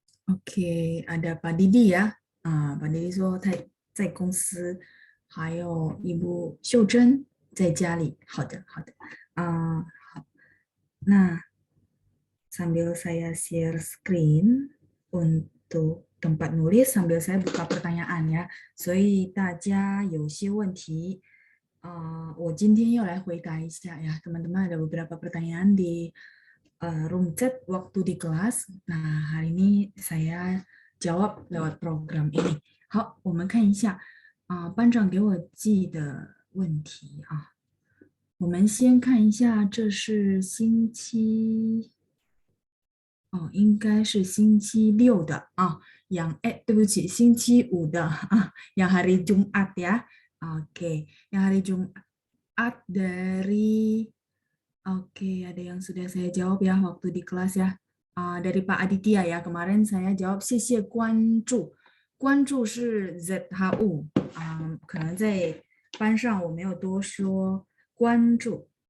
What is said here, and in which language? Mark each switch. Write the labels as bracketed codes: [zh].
[zh] OK， [id] ada [zh] Pak Didi 呀，Pak Didi 说他在公司，还有一部秀珍在家里。好的，好的，好，那 [id] sambil saya share screen untuk tempat nulis sambil saya buka pertanyaan ya，所以大家有些问题，我今天要来回答一下呀，teman-teman ada beberapa pertanyaan di room chat waktu di kelas. Nah, hari ini saya jawab lewat program ini. [zh] 好，我们看一下班长给我寄的问题啊。我们先看一下，这是星期应该是星期六的对不起，星期五的 [id] yang hari Jumat ya. Oke, yang hari Jumat dari Oke, ada yang sudah saya jawab ya waktu di kelas ya. Dari Pak Aditya ya, kemarin saya jawab [zh] 谢谢关注。关注是 ZHU，可能在班上我没有多说关注。